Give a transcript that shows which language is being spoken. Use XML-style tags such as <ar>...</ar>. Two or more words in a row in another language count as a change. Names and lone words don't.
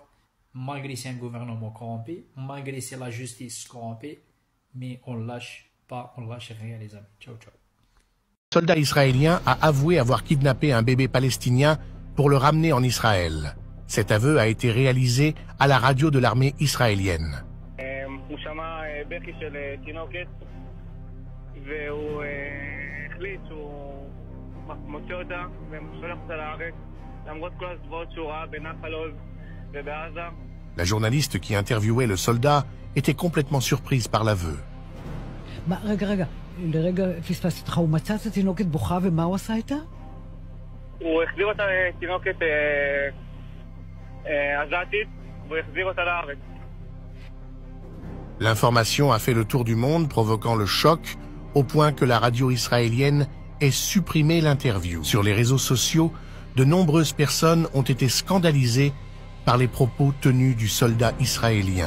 <fr>Malgré c'est un gouvernement corrompu, malgré c'est la justice corrompue, mais on ne lâche pas, on ne lâche rien, les amis.</fr> <it>Ciao, ciao.</it> <fr>Un soldat israélien a avoué avoir kidnappé un bébé palestinien pour le ramener en Israël. Cet aveu a été réalisé à la radio de l'armée israélienne.</fr> <he>הוא שמע בכי של תינוקת והוא החליט שהוא מוצא אותה ושולח אותה לארץ למרות כל הזוועות שהוא ראה בנחל עוז ובעזה.</he> <fr>La journaliste qui interviewait le soldat était complètement surprise par l'aveu.</fr> <he>רגע, לרגע פספסתי אותך, הוא מצא את התינוקת בוכה ומה הוא עשה איתה? הוא החזיר אותה תינוקת עזתית והוא החזיר אותה לארץ.</he> <fr>L'information a fait le tour du monde, provoquant le choc, au point que la radio israélienne ait supprimé l'interview. Sur les réseaux sociaux, de nombreuses personnes ont été scandalisées par les propos tenus du soldat israélien.</fr>